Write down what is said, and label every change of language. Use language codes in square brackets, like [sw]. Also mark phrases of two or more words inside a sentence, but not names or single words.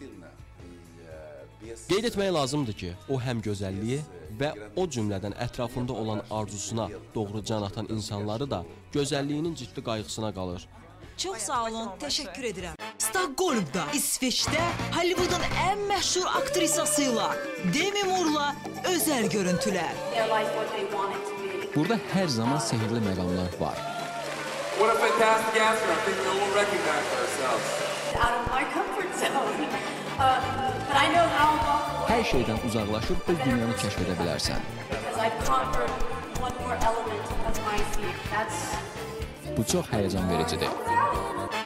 [az] Qeyd etmək lazımdır ki, o həm gözəlliyi və o cümlədən ətrafında olan arzusuna doğru can atan insanları da gözəlliyinin ciddi qayğısına qalır. Çox sağ olun, təşəkkür edirəm. Stockholmda, İsveçdə Hollywoodun ən məşhur aktrisası ilə Demi Moore'la özəl görüntülər. Burada hər zaman sehirli məqamlar var. [en] What a fantastic answer. I think we will recognize ourselves. Out of my comfort zone. But I know how long. [az] Hər şeydən uzaqlaşıb öz dünyanı kəşf edə bilərsən. Bu çox həyəcan vericidir.